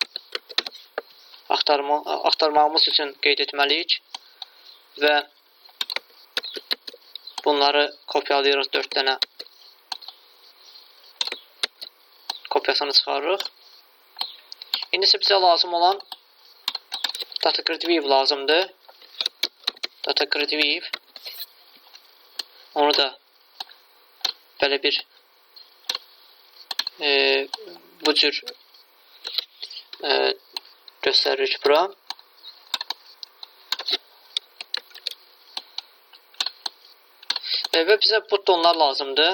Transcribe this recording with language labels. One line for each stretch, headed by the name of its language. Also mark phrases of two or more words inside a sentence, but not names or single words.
Azerbaijani: Axtarmağımız üçün qeyd etməliyik və bunları kopyalayırıq 4 dənə. Kopyasını çıxarırıq. İndi isə bizə lazım olan
English: data grid view
Azerbaijani: lazımdır.
English: Data grid view.
Azerbaijani: Onu da belə bir bu cür göstəririk bura. Və bizə butonlar lazımdır.